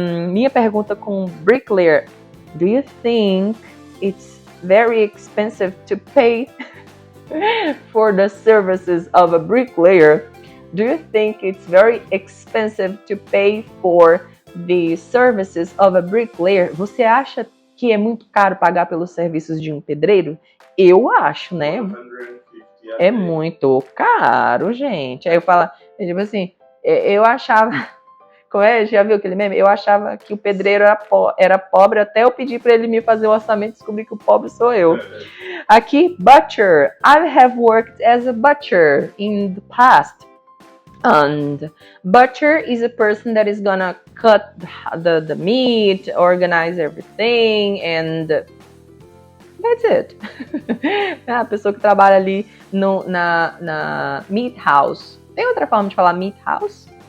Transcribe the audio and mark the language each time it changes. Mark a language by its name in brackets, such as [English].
[Portuguese] Minha pergunta com bricklayer: [English] Do you think it's very expensive to pay for the services of a bricklayer? Do you think it's very expensive to pay for the services of a bricklayer? [Portuguese] Você acha que é muito caro pagar pelos serviços de um pedreiro? Eu acho, né? É muito caro, gente. Aí eu falo, tipo assim, eu achava... Como é? Já viu aquele meme? Eu achava que o pedreiro era pobre até eu pedir para ele me fazer o orçamento e descobrir que o pobre sou eu. Aqui, butcher. [English] I have worked as a butcher in the past. And butcher is a person that is gonna cut the meat, organize everything, and that's it. [Portuguese] É a pessoa que trabalha ali na meat house. Tem outra forma de falar meat house?